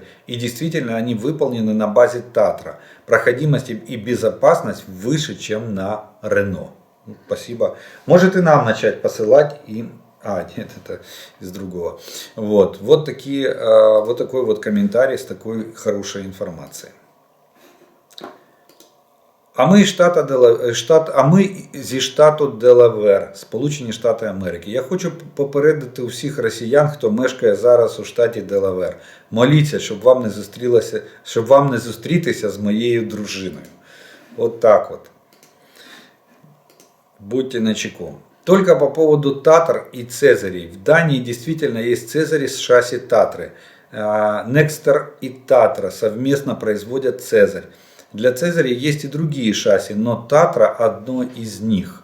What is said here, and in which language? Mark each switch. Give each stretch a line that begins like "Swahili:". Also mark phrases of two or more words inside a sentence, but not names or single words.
Russian: И действительно они выполнены на базе «Татра». Проходимость и безопасность выше, чем на «Рено». Спасибо. Может и нам начать посылать им. Нет, это из другого. Вот такой вот комментарий с такой хорошей информацией.
Ukrainian: А ми зі штату Делавер, Сполучені Штати Америки. Я хочу попередити усіх росіян, хто мешкає зараз у штаті Делавер. Моліться, щоб вам не зустрітися з моєю дружиною.
Russian: Вот так вот. Будьте начеку. Только по поводу Татр и Цезарей. В Дании действительно есть Цезари с шасси Татры. Некстер и Татра совместно производят Цезарь. Для Цезаря есть и другие шасси, но Татра одно из них.